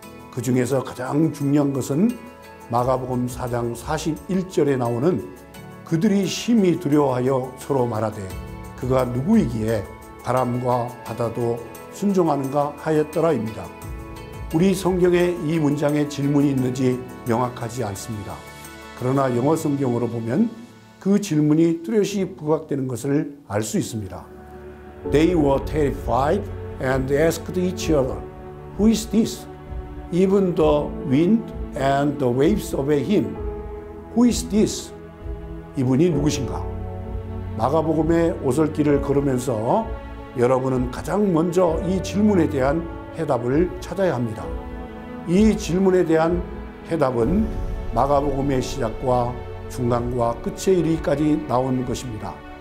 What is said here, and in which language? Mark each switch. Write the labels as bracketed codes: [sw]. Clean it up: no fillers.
[ko] 그 중에서 가장 중요한 것은 마가복음 4장 41절에 나오는 그들이 심히 두려워하여 서로 말하되 그가 누구이기에 바람과 바다도 순종하는가 하였더라입니다. 우리 성경에 이 문장에 질문이 있는지 명확하지 않습니다. 그러나 영어 성경으로 보면 그 질문이 뚜렷이 부각되는 것을 알 수 있습니다. [en] They were terrified and asked each other, Who is this? Even the wind and the waves obey him. Who is this? [ko] 이분이 누구신가? 마가복음의 오솔길을 걸으면서 여러분은 가장 먼저 이 질문에 대한 해답을 찾아야 합니다. 이 질문에 대한 해답은 마가복음의 시작과 중간과 끝에 이르기까지 나온 것입니다.